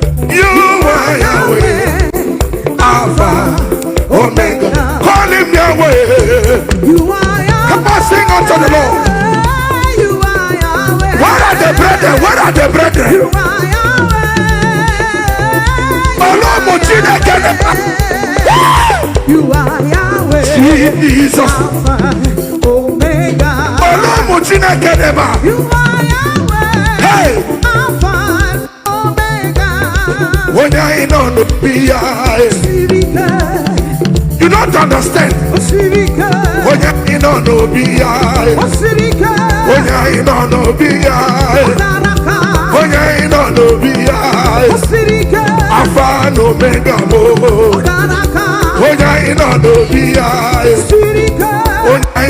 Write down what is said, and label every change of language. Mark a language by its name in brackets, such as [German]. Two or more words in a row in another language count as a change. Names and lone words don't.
[English] You are Yahweh. Alpha, Omega. Call him Yahweh. You are Yahweh. Come on, sing unto the Lord. You are Yahweh. Where are the brethren? Where are the brethren? You are Yahweh. [Igbo] Olomo Chineke. [English] You are Yahweh. Jesus. Alpha. Omega. [Igbo] Olu ụmụ Chineke dị ebe a. [English] You are Yahweh. [Igbo] Hey! [English] Alpha and Omega. [Igbo] Onye anyị nọ n'obi ya, eh. Osirike. [English] You don't understand. [Igbo] Osirike. Onye anyị nọ n'obi ya, eh. Osirike. Onye anyị nọ n'obi ya, eh. Odaraka. Onye anyị nọ n'obi ya, eh. Osirike. [English] Alpha and Omega [Igbo] mo. Odaraka. Onye anyị nọ n'obi ya, eh. Osirike. Onye